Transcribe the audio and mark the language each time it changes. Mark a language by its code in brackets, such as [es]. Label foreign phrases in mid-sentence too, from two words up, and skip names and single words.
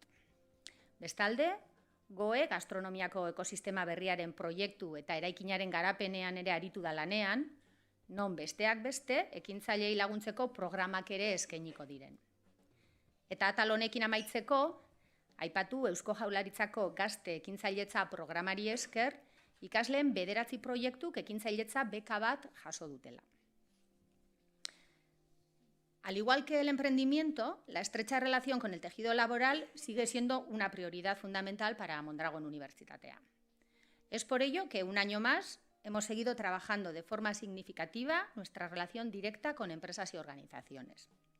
[eu] Bestalde, GOE gastronomiako ekosistema berriaren proiektu eta eraikinaren garapenean ere aritu da lanean, non besteak beste ekintzailei laguntzeko programak ere eskainiko diren. Eta atal honekin amaitzeko, aipatu Eusko Jaurlaritzako gazte ekintzailetza programari esker, ikasleen 9 proiektuk ekintzailetza beka bat jaso dutela. [es] Al igual que el emprendimiento, la estrecha relación con el tejido laboral sigue siendo una prioridad fundamental para Mondragon Unibertsitatea. Es por ello que un año más hemos seguido trabajando de forma significativa nuestra relación directa con empresas y organizaciones.